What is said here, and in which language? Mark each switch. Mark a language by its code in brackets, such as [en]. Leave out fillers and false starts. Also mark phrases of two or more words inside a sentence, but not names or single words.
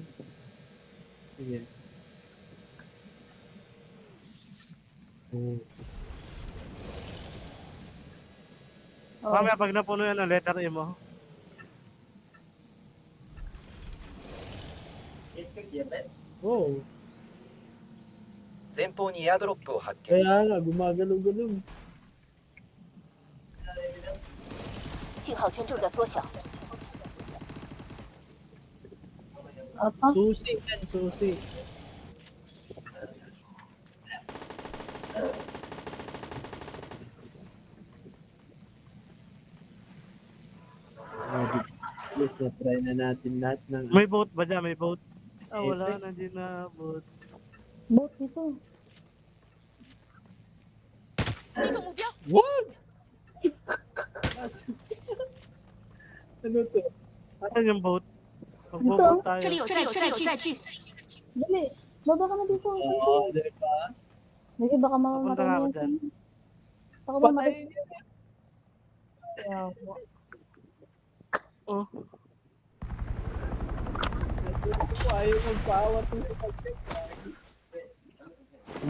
[tl] Sige. Oh. Oh. Mamaya pag napuno yan ang letter E mo. Oh. [ja] 前方にエアドロップを発見。 [tl] Kaya nga, gumagalaw-galaw. [zh] 信号圈正在缩小， [tl] Apa? Susi yan, susi. Please na try na natin lahat ng May boat ba dyan? May boat? Ah, wala. Nandiyan na boat. Boat dito. [zh] 击中目标， [en] What? [tl] Ano to? Asan yung boat? Magbo-boat [zh] 这里 [tl] tayo. [zh] 有载具， [tl] Dali. Baba ka na dito. Oo, diba? Sige, baka Papunta na ako mamamatay dyan. yan. Baka mamatay. Patayin niya. Kaya, Oh. Ayaw magpaawa to sa pagkakas.